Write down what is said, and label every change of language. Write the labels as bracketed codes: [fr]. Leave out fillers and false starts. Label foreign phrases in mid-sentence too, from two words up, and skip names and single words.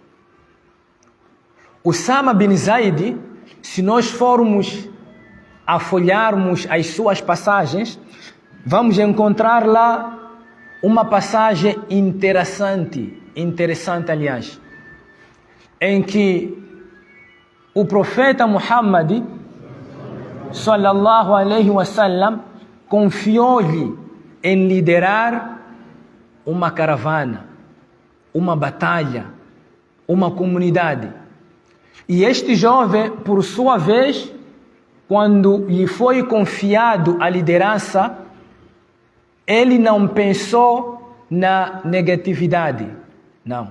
[pt] Usama bin Zaid, se nós formos a folharmos as suas passagens, vamos encontrar lá uma passagem interessante, aliás, em que o profeta Muhammad [ar] صلى الله عليه وسلم [pt] confiou-lhe em liderar uma caravana, uma batalha, uma comunidade. E este jovem, por sua vez, quando lhe foi confiado a liderança, ele não pensou na negatividade, não.